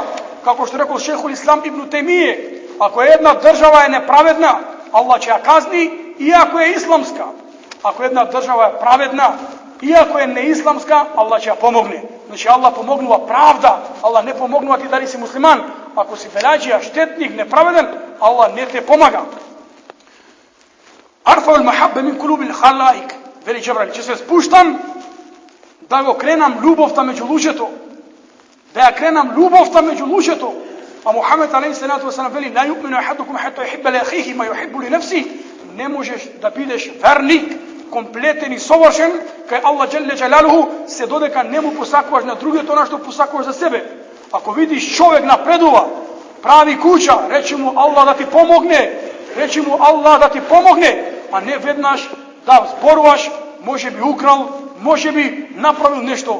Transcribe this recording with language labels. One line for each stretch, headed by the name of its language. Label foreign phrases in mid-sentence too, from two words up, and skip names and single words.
Macedonian: Како што рекол
Arabic: شيخ الإسلام
Macedonian: ибн Теймие, ако една држава е неправедна, Аллах ќе ја казни, иако е исламска. Ако една држава е праведна, иако е неисламска, Аллах ќе ја помогне. Значи Аллах помогнува правда, Аллах не помогнува ти дали си муслиман. Ако си белаџија, штетник, неправеден, Аллах не те помага.
Arabic: ارفع المحبة من قلوب الخلائق,
Macedonian: вели Џебраил, ќе се спуштам да го кренам љубовта меѓу луѓето, да ја кренам љубовта меѓу луѓето.
Arabic: А Мухамед عليه الصلاة والسلام вели: "لا يؤمن أحدكم حتى يحب لأخيه ما يحب لنفسه."
Macedonian: Не можеш да бидеш верник, комплетен и совршен кај Аллах
Arabic: جل جلاله,
Macedonian: се додека не му посакуваш на другиот она што посакуваш за себе. Ако видиш човек напредува, прави куќа, речи му Аллах да ти помогне, речи му Аллах да ти помогне, а не веднаш да зборуваш, може би украл, може би направил нешто.